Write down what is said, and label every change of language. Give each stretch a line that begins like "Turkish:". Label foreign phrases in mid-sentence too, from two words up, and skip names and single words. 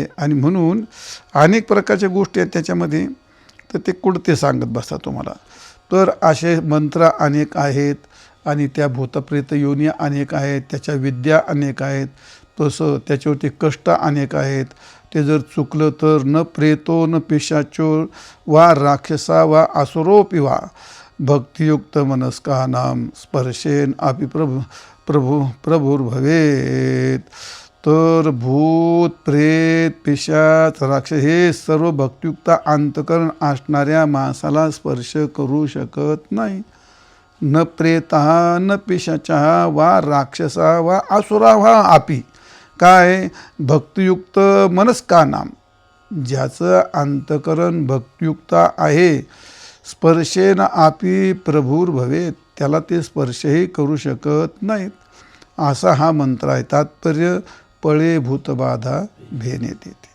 Marathi: आणि म्हणून अनेक प्रकारच्या गोष्टी आहेत त्याच्यामध्ये, तर ते कुठं ते सांगत बसता तुम्हाला. तर असे मंत्र अनेक आहेत आणि त्या भूतप्रेत योनी अनेक आहेत, त्याच्या विद्या अनेक आहेत, तसं त्याच्यावरती कष्ट अनेक आहेत. ते जर चुकलं तर
Sanskrit: न प्रेतो न पिशाचो वा राक्षसा वा असुरोपि वा भक्तियुक्त मनस्कानाम स्पर्शेन अपि प्रभुर्भवेत.
Marathi: तर भूत प्रेत पिशाच राक्षस हे सर्व भक्तियुक्त अंतकरण असणाऱ्या माणसाला स्पर्श करू शकत नाही.
Sanskrit: न प्रेता न पिशाचा वा राक्षसा वा असुरा वा अपि.
Marathi: काय?
Sanskrit: भक्तियुक्त मनस्कानाम,
Marathi: ज्याचं अंतकरण भक्तियुक्त आहे,
Sanskrit: स्पर्शेन आपी प्रभुर्भवेत,
Marathi: त्याला ते स्पर्शही करू शकत नाहीत. असा हा मंत्र आहे. तात्पर्य पळे भूतबाधा भेनेत येते.